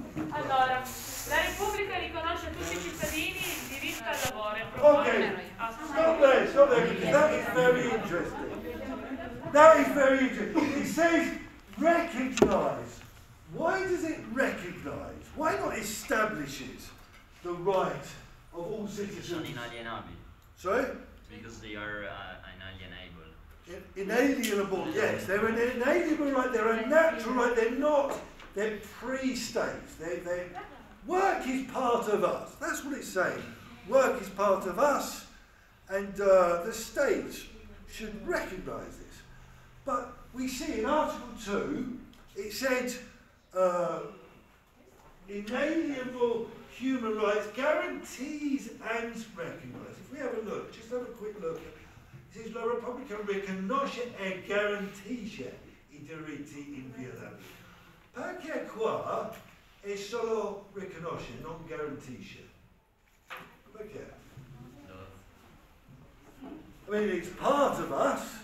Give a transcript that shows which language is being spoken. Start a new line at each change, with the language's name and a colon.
Italian: Allora, la Repubblica riconosce a tutti i cittadini il diritto al lavoro e propone...
English: Okay, stop there, because that is very interesting. That is very interesting. It says recognise. Why does it recognise? Why not establishes the right of all citizens?
Italian: Sono inalienabili.
English: Sorry? Because they are inalienable. Inalienable, yes. They're an inalienable right, they're a natural right, they're pre-states. Work is part of us. That's what it's saying. Work is part of us, and the state should recognise this. But we see in Article 2, it said inalienable human rights guarantees and recognised. If we have a look, just have a quick look. It says
Italian: la Repubblica riconosce e garantisce I diritti inviolabili. Perché qua è solo riconosce, non garantisce? Perché?
English: I mean, it's part of us.